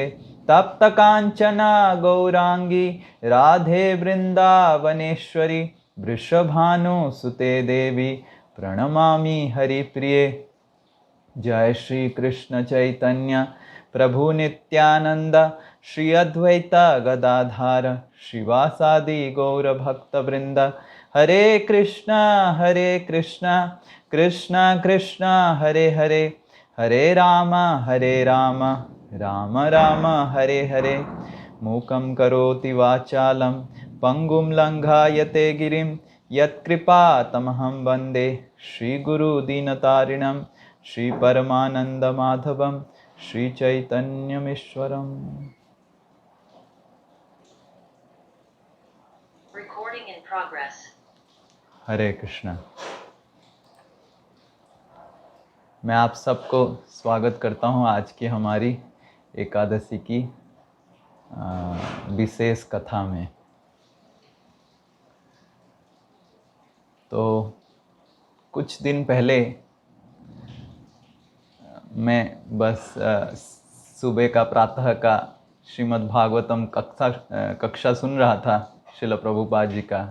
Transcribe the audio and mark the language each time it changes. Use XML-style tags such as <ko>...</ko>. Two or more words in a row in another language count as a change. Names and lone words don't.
<sa>तप्त कांचन गौरांगी राधे वृंदावनेश्वरी वृषभानुसुते देवी प्रणमामि हरिप्रिये। जय श्री कृष्ण चैतन्य प्रभु नित्यानंद श्री अद्वैत गदाधार श्रीवासादि गौर भक्त वृंद। हरे कृष्ण कृष्ण कृष्ण हरे हरे हरे राम राम राम हरे हरे। मूकं करोति वाचालं पंगुं लंघायते गिरिं यत्कृपा तमहं वन्दे श्रीगुरुदीनतारिणं श्री परमानंद माधवम श्री चैतन्यमीश्वरम।</sa> <en>Recording in progress.</en> <hi>हरे कृष्णा। मैं आप सबको स्वागत करता हूं आज की हमारी एकादशी की विशेष कथा में। तो कुछ दिन पहले मैं बस सुबह का प्रातः का श्रीमद् भागवतम कक्षा सुन रहा था श्रील प्रभुपाद जी का।</hi>